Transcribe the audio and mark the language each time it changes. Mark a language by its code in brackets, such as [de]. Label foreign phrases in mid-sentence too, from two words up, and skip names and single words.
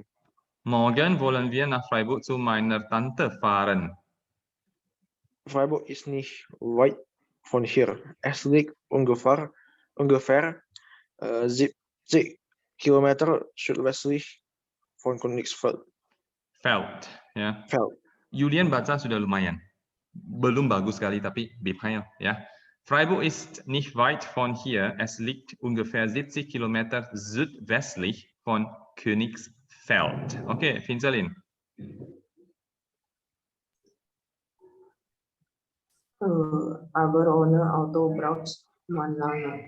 [de] Morgen wollen wir nach Freiburg zu meiner Tante fahren. Freiburg ist nicht weit von hier. Es liegt ungefähr 70 Kilometer südwestlich von Königsfeld. [id] Ya. Julian baca sudah lumayan. Belum bagus sekali tapi bepaya ya. [de] Freiburg ist nicht weit von hier. Es liegt ungefähr 70 Kilometer südwestlich von Königsfeld. Okay, Vincelin. Aber ohne Auto braucht man lange.